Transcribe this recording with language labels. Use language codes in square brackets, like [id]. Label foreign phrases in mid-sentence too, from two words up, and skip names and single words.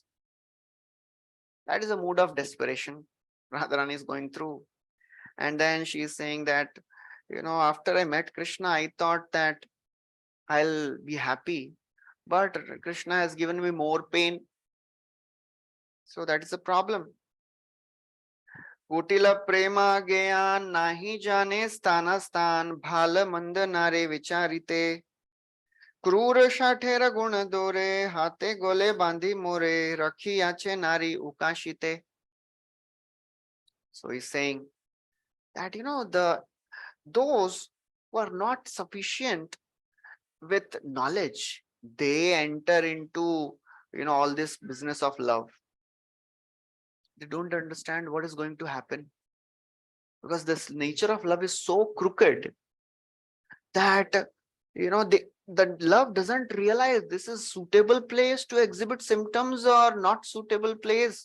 [en] That is a mood of desperation Radharani is going through. And then she is saying that, after I met Krishna, I thought that I'll be happy. But Krishna has given me more pain. So that is a problem. [bn] কুটিল প্রেমা জ্ঞান নাহি জানে স্থান স্থান ভাল মন্দ নারে বিচারিতে ক্রূর শঠের গুণ দোরে হাতে গলে বান্ধি মোরে রাখি আছে নারী উকাশিতে. [en] So he's saying that those who are not sufficient with knowledge, they enter into all this business of love. They don't understand what is going to happen, because this nature of love is so crooked that the love doesn't realize this is suitable place to exhibit symptoms or not suitable place.